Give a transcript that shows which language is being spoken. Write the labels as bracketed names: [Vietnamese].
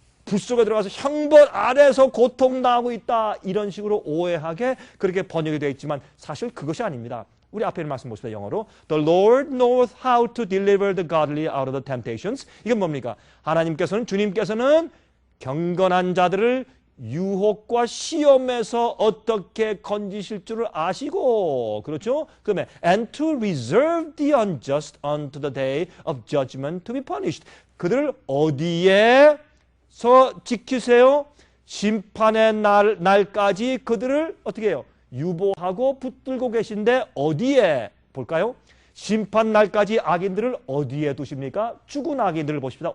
[Korean] 불 속에 들어가서 형벌 아래서 고통당하고 있다, 이런 식으로 오해하게 그렇게 번역이 되어 있지만 사실 그것이 아닙니다. 우리 앞에 있는 말씀 보십시다. 영어로 [English] The Lord knows how to deliver the godly out of the temptations. [Korean] 이건 뭡니까? 주님께서는 경건한 자들을 유혹과 시험에서 어떻게 건지실 줄을 아시고, 그렇죠? 그다음에 [English] and to reserve the unjust unto the day of judgment to be punished. [Korean] 그들을 어디에서 지키세요? 심판의 날까지 그들을 어떻게 해요? 유보하고 붙들고 계신데 어디에 볼까요? 심판 날까지 악인들을 어디에 두십니까? 죽은 악인들을 보십시다.